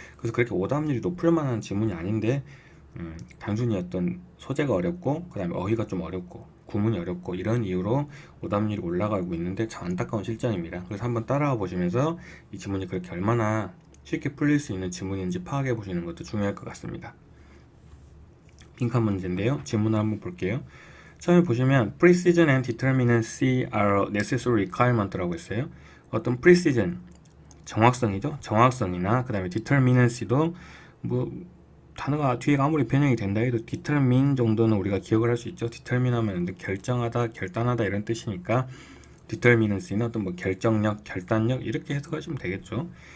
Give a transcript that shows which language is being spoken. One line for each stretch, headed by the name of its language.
Korean: 그래서 그렇게 오답률이 높을 만한 지문이 아닌데, 단순히 어떤 소재가 어렵고 그 다음에 어휘가 좀 어렵고 구문이 어렵고 이런 이유로 오답률이 올라가고 있는데 참 안타까운 실정입니다. 그래서 한번 따라와 보시면서 이 지문이 그렇게 얼마나 쉽게 풀릴 수 있는 지문인지 파악해 보시는 것도 중요할 것 같습니다. 빈칸 문제인데요. 지문을 한번 볼게요. 처음에 보시면
English: precision and determinacy are necessary requirement라고 했어요.
Korean: 어떤 precision, 정확성이죠. 정확성이나 그 다음에 determinacy도 뭐 단어가 뒤에 아무리 변형이 된다 해도 determine 정도는 우리가 기억을 할 수 있죠. determine 하면 결정하다, 결단하다 이런 뜻이니까 determinacy는 어떤 뭐 결정력, 결단력 이렇게 해석하시면 되겠죠.